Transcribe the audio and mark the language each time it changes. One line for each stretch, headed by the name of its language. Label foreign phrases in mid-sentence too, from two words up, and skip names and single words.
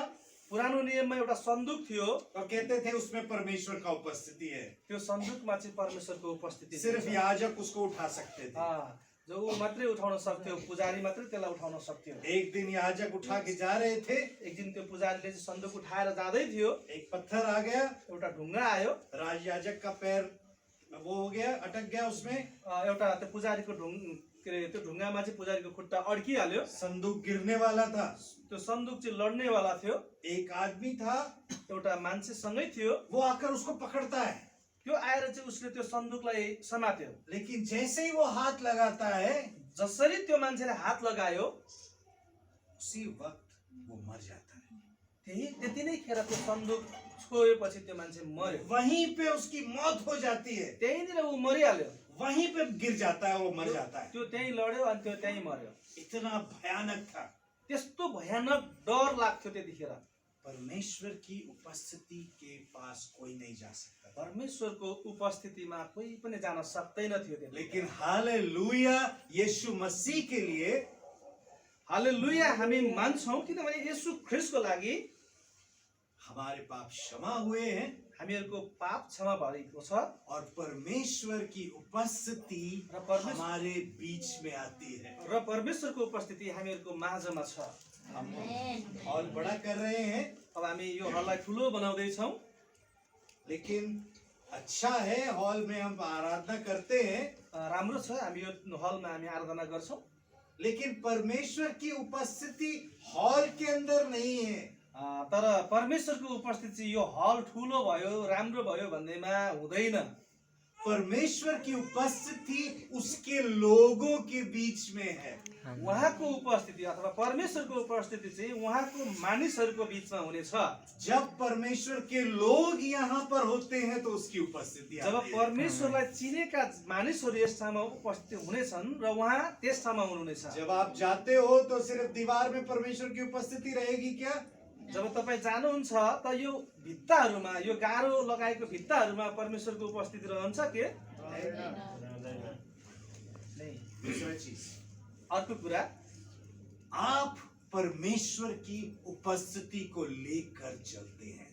Nepali: पुरानो नियममा एउटा सन्दुक थियो।
Hindi: और कहते थे उसमें परमेश्वर का उपस्थिति है।
Nepali: त्यो सन्दुकमा चाहिँ परमेश्वरको उपस्थिति थियो।
Hindi: सिर्फ याजक उसको उठा सकते थे।
Nepali: जो ऊ मात्रै उठाउन सक्थ्यो, पुजारी मात्रै त्यसलाई उठाउन सक्थ्यो।
Hindi: एक दिन याजक उठा के जा रहे थे।
Nepali: एक दिन त्यो पुजारीले चाहिँ सन्दुक उठाएर जाँदै थियो।
Hindi: एक पत्थर आ गया।
Nepali: एउटा ढुङ्गा आयो।
Hindi: राज याजक का पैर वो हो गया, अटक गया उसमें।
Nepali: एउटा त्यो पुजारीको त्यो ढुङ्गामा चाहिँ पुजारीको खुट्टा अड्किहाल्यो।
Hindi: संदूक गिरने वाला था।
Nepali: त्यो सन्दुक चाहिँ लड्नेवाला थियो।
Hindi: एक आदमी था,
Nepali: एउटा मान्छे सँगै थियो।
Hindi: वो आकर उसको पकड़ता है।
Nepali: त्यो आएर चाहिँ उसले त्यो सन्दुकलाई समात्यो।
Hindi: लेकिन जैसे ही वो हाथ लगाता है,
Nepali: जसरी त्यो मान्छेले हात लगायो,
Hindi: उसी वक्त वो मर जाता है।
Nepali: त्यति नै खेर त्यो सन्दुक छोएपछि त्यो मान्छे मर्यो।
Hindi: वहीं पे उसकी मौत हो जाती है।
Nepali: त्यहीँनिर ऊ मरिहाल्यो।
Hindi: वहीं पे गिर जाता है, वो मर जाता है।
Nepali: त्यो त्यहीँ लड्यो अनि त्यो त्यहीँ मर्यो।
Hindi: इतना भयानक था।
Nepali: त्यस्तो भयानक डर लाग्थ्यो त्यतिखेर।
Hindi: परमेश्वर की उपस्थिति के पास कोई नहीं जा सकता।
Nepali: परमेश्वरको उपस्थितिमा कोही पनि जान सक्दैन थियो।
Hindi: लेकिन हालेलुया, यीशु मसीह के लिए
Nepali: हालेलुया हामी मान्छौँ, किनभने येशू ख्रिस्टको लागि
Hindi: हमारे पाप क्षमा हुए हैं
Nepali: हामीहरूको पाप क्षमा भएको छ।
Hindi: और परमेश्वर की उपस्थिति हमारे बीच में आती है।
Nepali: र परमेश्वरको उपस्थिति हामीहरूको माझमा छ।
Hindi: हम हॉल बड़ा कर रहे हैं।
Nepali: अब हामी यो हललाई ठुलो बनाउँदै छौँ।
Hindi: लेकिन अच्छा है, हॉल में हम आराधना करते हैं।
Nepali: राम्रो छ, हामी यो हलमा हामी आराधना गर्छौँ।
Hindi: लेकिन परमेश्वर की उपस्थिति हॉल के अंदर नहीं है।
Nepali: तर परमेश्वरको उपस्थिति यो हल ठुलो भयो, राम्रो भयो भन्नेमा हुँदैन।
Hindi: परमेश्वर की उपस्थिति उसके लोगों के बीच में है।
Nepali: उहाँको उपस्थिति अथवा परमेश्वरको उपस्थिति चाहिँ उहाँको मानिसहरूको बीचमा हुनेछ।
Hindi: जब परमेश्वर के लोग यहाँ पर होते हैं तो उसकी उपस्थिति जब आती है।
Nepali: परमेश्वरलाई चिनेका मानिसहरू यस ठाउँमा उपस्थित हुनेछन् र उहाँ त्यस ठाउँमा हुनुहुनेछ।
Hindi: जब आप जाते हो तो सिर्फ दीवार में परमेश्वर की उपस्थिति रहेगी क्या?
Nepali: जब तपाईँ जानुहुन्छ त यो भित्ताहरूमा, यो गाह्रो लगाएको भित्ताहरूमा परमेश्वरको उपस्थिति रहन्छ के?
Hindi: दूसरा चीज,
Nepali: अर्को कुरा,
Hindi: आप परमेश्वर की उपस्थिति को लेकर चलते हैं।